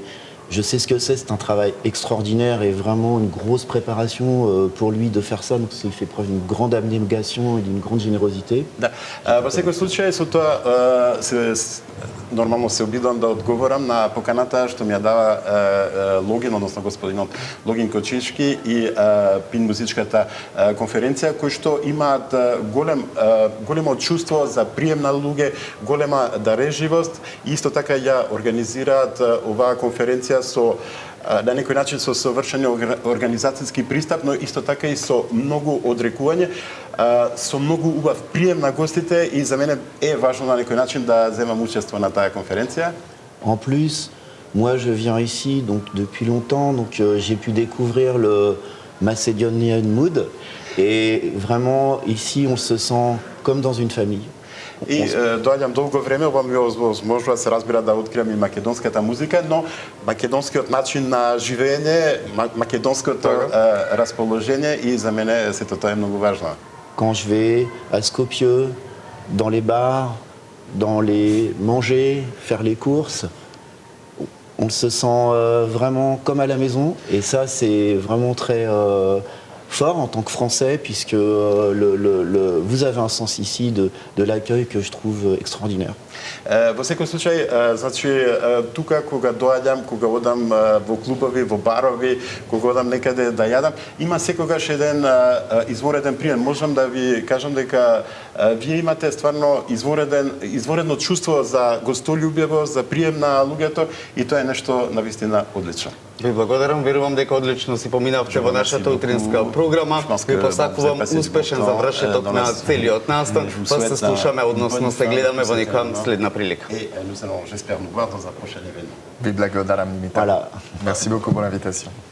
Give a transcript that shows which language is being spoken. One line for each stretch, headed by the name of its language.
French: Et je sais ce que c'est un travail extraordinaire et vraiment une grosse préparation pour lui de faire ça. Donc il fait preuve d'une grande abnégation et d'une grande générosité.
Macedonian: Да. Во секој случај со тоа нормално се обидувам да одговорам на поканата што ми ја дава Логин, односно господинот Логин Кочички и ПИН музичката конференција, кои што имаат големо чувство за прием на луѓе, голема дарежливост и исто така ја организираат оваа конференција со на некој начин со совршен организацијски пристап, но исто така и со многу одрекување, со многу убав прием на гостите и за мене е важно на некој начин да земам учество на таа конференција.
French: En plus, moi je viens ici donc depuis longtemps, donc j'ai pu découvrir le Macedonian Mood et vraiment ici on se sent comme dans une famille.
Macedonian: И доаѓам долго време, ова ми возможува се разбира да откриам и македонската музика, но македонскиот начин на живење, македонското расположение и за мене сето тоа е многу важно.
French: Quand je vais à Skopje, dans les bars, dans les manger, faire les courses, on se sent vraiment comme à la maison et ça c'est vraiment très fort en tant que Français puisque vous avez un sens ici de l'accueil que je trouve extraordinaire.
Macedonian: Во секој случај, значи тука кога доаѓам, кога одам во клубови, во барови, кога одам некаде да јадам, има секогаш еден извореден прием. Можам да ви кажам дека вие имате стварно изворедно чувство за гостолюбивост, за прием на луѓето и тоа е нешто навистина одлично. Ви благодарам, верувам дека одлично си поминавте во нашата утринска програма. Ви посакувам успешен завршеток на целиот настан, па се слушаме, односно се гледаме во некоја следна прилика.
French: Et nous allons, j'espère, nous voir dans un prochain événement. Vive la Godaram Limited. Voilà. Merci beaucoup pour l'invitation.